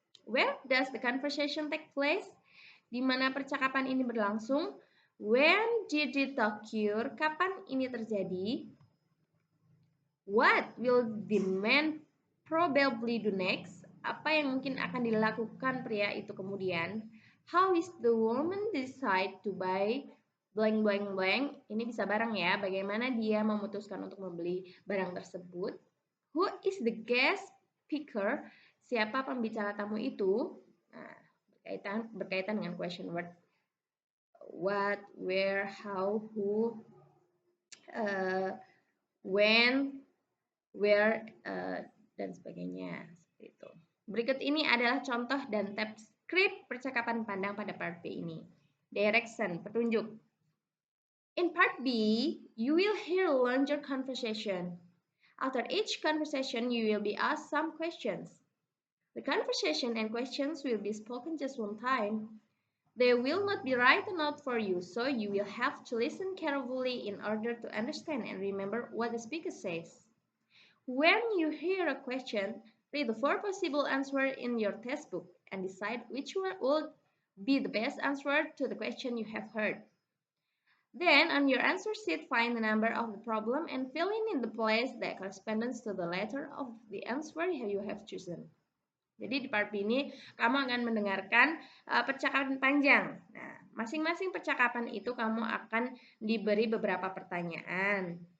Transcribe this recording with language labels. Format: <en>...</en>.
<en>Where does the conversation take place?</en> <id>Di mana percakapan ini berlangsung?</id> <en>When did it occur?</en> <id>Kapan ini terjadi?</id> <en>What will the man probably do next?</en> <id>Apa yang mungkin akan dilakukan pria itu kemudian?</id> <en>How is the woman decide to buy blank blank blank?</en> <id>Ini bisa barang ya. Bagaimana dia memutuskan untuk membeli barang tersebut?</id> <en>Who is the guest speaker?</en> <id>Siapa pembicara tamu itu? Nah, berkaitan dengan question word. What, where, how, who, when, where, dan sebagainya. Seperti itu. Berikut ini adalah contoh dan tab script percakapan pandang pada part B ini. Direction, petunjuk.</id> <en>In part B, you will hear a longer conversation. After each conversation, you will be asked some questions. The conversation and questions will be spoken just one time. They will not be written out for you, so you will have to listen carefully in order to understand and remember what the speaker says. When you hear a question, read the 4 possible answers in your textbook and decide which one would be the best answer to the question you have heard. Then, on your answer sheet, find the number of the problem and fill in the place that corresponds to the letter of the answer you have chosen.</en> <id>Jadi di part B ini kamu akan mendengarkan percakapan panjang. Nah, masing-masing percakapan itu kamu akan diberi beberapa pertanyaan.</id>